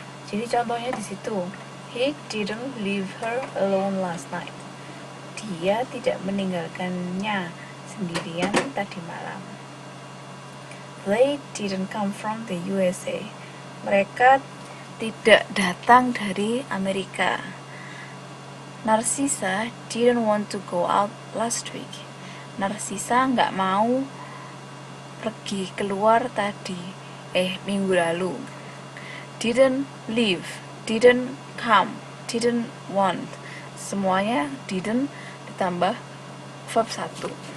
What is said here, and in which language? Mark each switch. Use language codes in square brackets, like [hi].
[id] Jadi contohnya di situ, [en] he didn't leave her alone last night. [id] Dia tidak meninggalkannya sendirian tadi malam. [en] They didn't come from the USA. [id] Mereka tidak datang dari Amerika. [en] Narcissa didn't want to go out last week. [id] Narcissa nggak mau pergi keluar minggu lalu. [en] Didn't leave, didn't come, didn't want, [id] semuanya didn't ditambah verb 1.